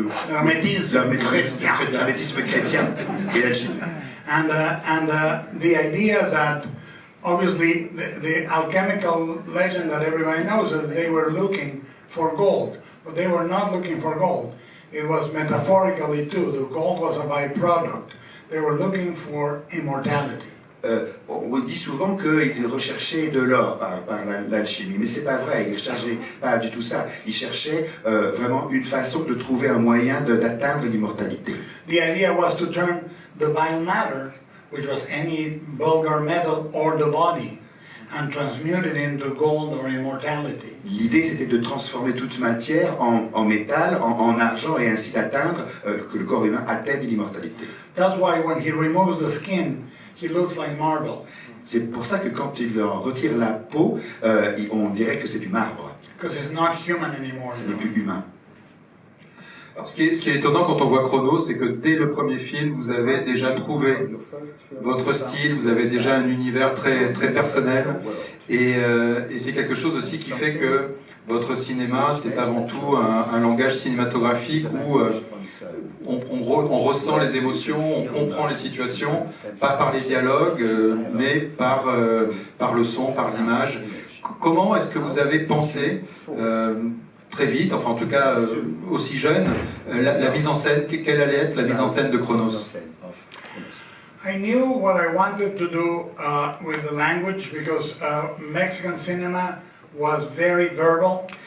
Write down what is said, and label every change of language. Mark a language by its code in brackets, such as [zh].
[fr] L'hermétisme chrétien et l'alchimie. [en] And the idea that obviously the alchemical legend that everybody knows that they were looking for gold, but they were not looking for gold. It was metaphorically too. The gold was a byproduct. They were looking for immortality. [fr] On dit souvent qu'il recherchait de l'or par l'alchimie, mais c'est pas vrai, il cherchait pas du tout ça. Il cherchait vraiment une façon de trouver un moyen d'atteindre l'immortalité. [en] The idea was to turn the vile matter, which was any vulgar metal or the body, and transmute it into gold or immortality. [fr] L'idée, c'était de transformer toute matière en métal, en argent, et ainsi d'atteindre que le corps humain atteigne l'immortalité. [en] That's why when he removes the skin, he looks like marble, [fr] C'est pour ça que quand il en retire la peau, on dirait que c'est du marbre. [en] because it's not human anymore. [fr] Ce n'est plus humain. Alors, ce qui est étonnant quand on voit Chronos, c'est que dès le premier film, vous avez déjà trouvé votre style, vous avez déjà un univers très, très personnel, et c'est quelque chose aussi qui fait que votre cinéma, c'est avant tout un langage cinématographique où on ressent les émotions, on comprend les situations, pas par les dialogues, mais par le son, par l'image. Comment est-ce que vous avez pensé très vite, enfin en tout cas aussi jeune, la mise en scène, quelle allait être la mise en scène de Chronos? [en] I knew what I wanted to do with the language because Mexican cinema was very verbal.